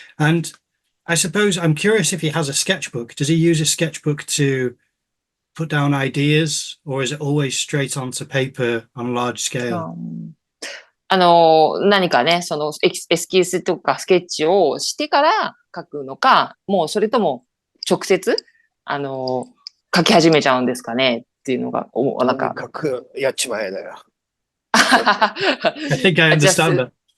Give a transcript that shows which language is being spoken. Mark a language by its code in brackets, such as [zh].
[en] And I suppose I'm curious if he has a sketchbook. Does he use a sketchbook to put down ideas, or is it always straight onto paper on a large scale? [ja] 何かね、エスキースとかスケッチをしてから書くのか、もうそれとも直接、書き始めちゃうんですかねっていうのが、なんか。とにかくやっちまえだよ。 [en] I think I understand that.